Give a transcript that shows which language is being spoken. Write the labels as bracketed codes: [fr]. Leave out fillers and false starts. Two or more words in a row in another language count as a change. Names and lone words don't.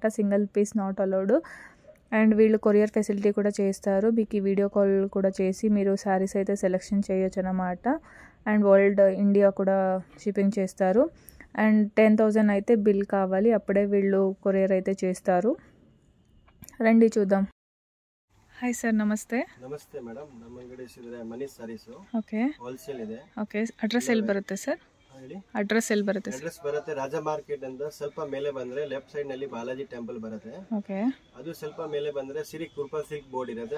[en] single piece not allowed. [te] అండ్ వీళ్ళు [en] courier facility [te] కూడా చేస్తారు. మీకు ఈ [en] video call [te] కూడా చేసి మీరు శారీస్ అయితే సెలెక్షన్ చేయొచ్చు అన్నమాట. [en] and world [te] ఇండియా కూడా షిప్పింగ్ చేస్తారు. అండ్ 10,000 అయితే బిల్ కావాలి, అప్పుడే వీళ్ళు కొరియర్ అయితే చేస్తారు. రండి చూద్దాం. [kn] ಹಾಯ್ ಸರ್, ನಮಸ್ತೆ. ನಮಸ್ತೆ ಮೇಡಮ್, ನಮ್ಮ ಅಂಗಡಿ ಹೆಸರು ಮನೀಶ್ ಸಾರೀಸ್. ಓಕೆ, ಹೋಲ್ಸೇಲ್ ಇದೆ. ಓಕೆ, ಅಡ್ರೆಸ್ ಎಲ್ಲಿ ಬರುತ್ತೆ ಸರ್? ಹೇಳಿ. ಅಡ್ರೆಸ್ ಎಲ್ಲಿ ಬರುತ್ತೆ ಸರ್? ಅಡ್ರೆಸ್ ಬರುತ್ತೆ ರಾಜ ಮಾರ್ಕೆಟ್ ಅಂತ ಸ್ವಲ್ಪ ಮೇಲೆ ಬಂದ್ರೆ [en] left side [kn] ನಲ್ಲಿ ಬಾಲಾಜಿ ಟೆಂಪಲ್ ಬರುತ್ತೆ. ಓಕೆ, ಅದು ಸ್ವಲ್ಪ ಮೇಲೆ ಬಂದ್ರೆ ಸಿರಿ ಕೃಪಾ ಸಿಲ್ಕ್ ಬೋರ್ಡ್ ಇರುತ್ತೆ.